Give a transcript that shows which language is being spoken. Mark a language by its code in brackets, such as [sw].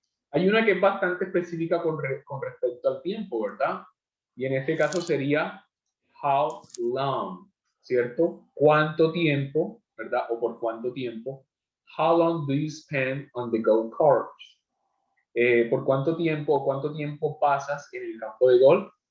[es] Hay una que es bastante específica con respecto al tiempo, ¿verdad? Y en este caso sería how long, ¿cierto? ¿Cuánto tiempo, verdad? O por cuánto tiempo. [en] How long do you spend on the golf course? [es] ¿Por cuánto tiempo o cuánto tiempo pasas en el campo de golf?